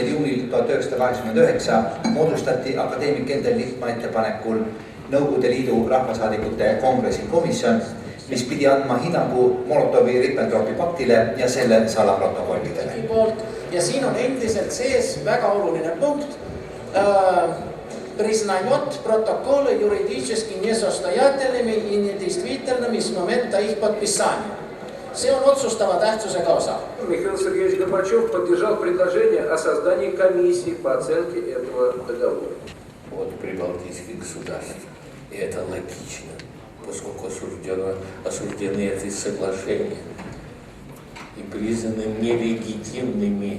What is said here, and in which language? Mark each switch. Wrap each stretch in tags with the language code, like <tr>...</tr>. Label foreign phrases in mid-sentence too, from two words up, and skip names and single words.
<et>juunil 1989 moodustati akadeemik Endel Lihtmaa ettepanekul Nõukogude Liidu rahvasaadikute kongressi komisjon, mis pidi andma hinnangu Molotovi-Ribbentropi paktile ja selle salaprotokollidele. Ja siin on endiselt sees väga oluline punkt.</et> <ru>Признает протоколы юридически несостоятельными и недействительными с момента их подписания.</ru> <et>See on otsustava tähtsusega osa.</et> <ru>Михаил Сергеевич Горбачев поддержал предложение о создании комиссии по оценке этого договора. От прибалтийских государств. И это логично, поскольку осуждены эти соглашения и признаны нелегитимными.</ru>